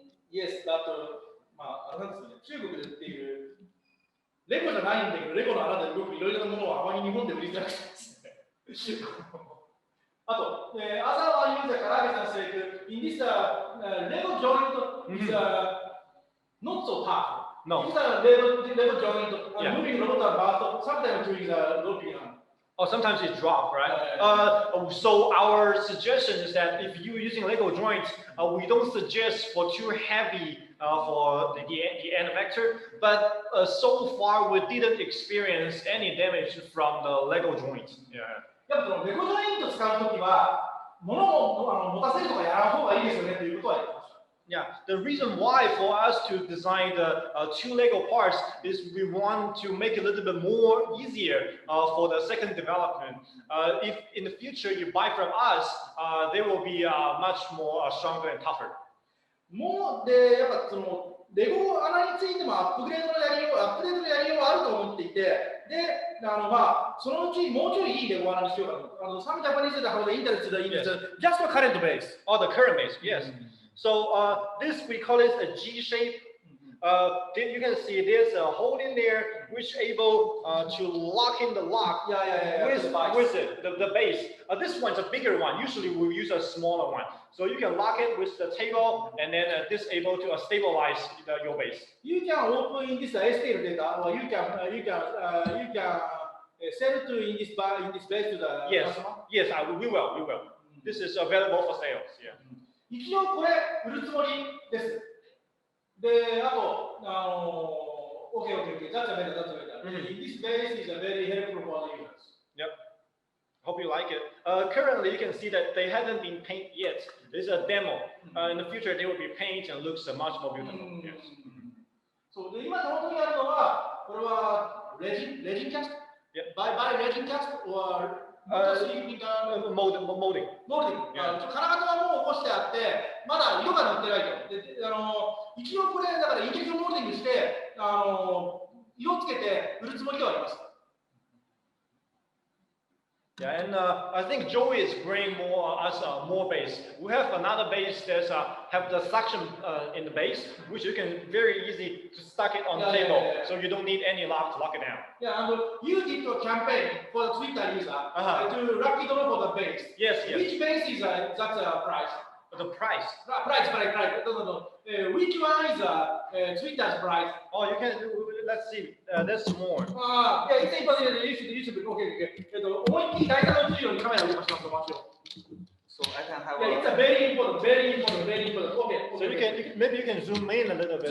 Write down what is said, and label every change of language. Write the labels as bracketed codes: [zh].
[en] Yes, but [ja] まあなんですね。中国で売っているレゴじゃないんだけど、レゴの穴で動くいろいろなものをあまり日本で売りづらくてですね。あと、 [en] other one user [ja] から挙げたんですけど、 [en] in this Lego joint is not so tough. No. These are Lego joint, moving robot about sometimes doing the roping. Oh, sometimes it drop, right? So our suggestion is that if you're using Lego joints, we don't suggest for too heavy for the end vector, but so far we didn't experience any damage from the Lego joints. Yeah. [ja] やっぱレゴジョイント使うときは物を持たせるとかやらん方がいいですよねということは言ってました。 [en] Yeah, the reason why for us to design the two Lego parts is we want to make it a little bit more easier for the second development. If in the future you buy from us, they will be much more stronger and tougher. [ja] もうでやっぱそのレゴ穴についてもアップデートのやりようはあると思っていて、でまあそのうちもうちょいいいレゴ穴にしようかと。 [en] Some Japanese have the interest in just the current base. Oh, the current base, yes. So this we call it a G shape. You can see there's a hole in there which able to lock in the lock with it, the base. This one's a bigger one. Usually we'll use a smaller one. So you can lock it with the table and then this able to stabilize your base. You can open in this STL data, or you can sell to in this base to the customer. Yes, we will. This is available for sales. Yeah. [ja] 一応これ売るつもりです。で、あと [en] OK. That's a better. This base is a very helpful for the users. Yep. Hope you like it. Currently, you can see that they haven't been painted yet. This is a demo. In the future, they will be painted and looks much more beautiful. Yes. [ja] そうで今手元にあるのはこれはレジンキャスト。 [en] By resin cast or molding. [ja] 金型はもう起こしてあって、まだ色が塗ってないと。で一応これだからインジェクションモールディングして色をつけて売るつもりではあります。 [en] Yeah, and I think Joey is bringing more base. We have another base that have the suction in the base, which you can very easy to stuck it on the table, so you don't need any lock to lock it down. Yeah, and you did a campaign for the Twitter user to lucky draw for the base. Yes. Which base is that price? The price. Price. No. Which one is Twitter's price? Oh, you can. Let's see. There's more. Yeah, it's important. You should. Okay. [ja] 思いっきり第三の授業にカメラを動かします。 [en] So I can have. Yeah, it's a very important. Okay. So maybe you can zoom in a little bit